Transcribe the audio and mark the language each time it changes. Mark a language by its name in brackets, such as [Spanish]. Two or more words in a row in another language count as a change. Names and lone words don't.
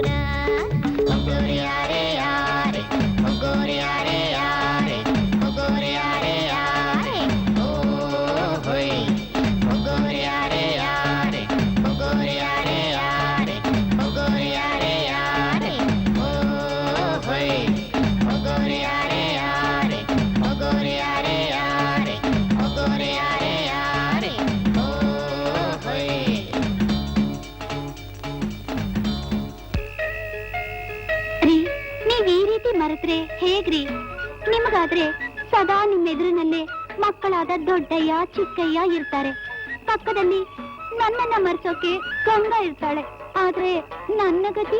[Kannada] ಹೋಗೋರೆ ಯಾರೆ ಯಾರೆ ಹೋಗೋರೆ ಯಾರೆ ಯಾರೆ ಹೋಗೋರೆ ಯಾರೆ ಯಾರೆ ಓ ಹೋಯ್ ಹೋಗೋರೆ ಯಾರೆ ಯಾರೆ ಹೋಗೋರೆ ಯಾರೆ ಯಾರೆ ಹೋಗೋರೆ ಯಾರೆ ಯಾರೆ ಓ ಹೋಯ್ ಹೋಗೋರೆ ಯಾರೆ ಯಾರೆ ಹೋಗೋರೆ ಯಾರೆ ಯಾರೆ ಹೋಗೋರೆ ಯಾರೆ ಯಾರೆ ಓ ಹೋಯ್ ರೀ ನೀವ್ ಈ ರೀತಿ ಮರೆತ್ರೆ ಹೇಗ್ರಿ ನಿಮಗಾದ್ರೆ ಸದಾ ನಿಮ್ಮ ಎದುರಿನಲ್ಲೇ ಮಕ್ಕಳಾದ ದೊಡ್ಡಯ್ಯ ಚಿಕ್ಕಯ್ಯ ಇರ್ತಾರೆ ಪಕ್ಕದಲ್ಲಿ ನನ್ನನ್ನ ಮರೆಸೋಕೆ ಗಂಗಾ ಇರ್ತಾಳೆ ಆದ್ರೆ ನನ್ನ ಗತಿ